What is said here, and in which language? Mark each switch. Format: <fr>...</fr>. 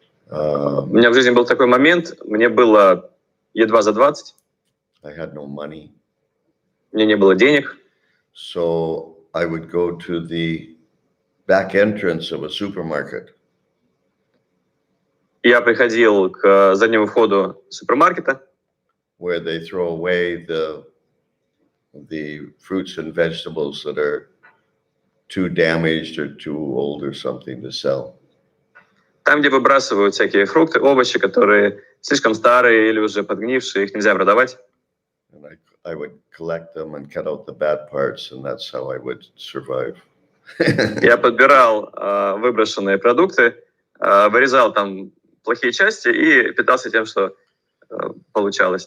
<ru>У меня в жизни был такой момент, мне было едва за 20,</ru> <en>I had no money.</en> <ru>у меня не было денег,</ru> <en>So I would go to the back entrance of a supermarket.</en> <ru>я приходил к заднему входу супермаркета,</ru> <en>where they throw away the fruits and vegetables that are too damaged or too old or something to sell.</en> <ru>там, где выбрасывают всякие фрукты, овощи, которые слишком старые или уже подгнившие, их нельзя продавать.</ru> <en>And I would collect them and cut out the bad parts, and that's how I would survive.</en> <ru>Я подбирал выброшенные продукты, вырезал там плохие части и питался тем, что получалось.</ru>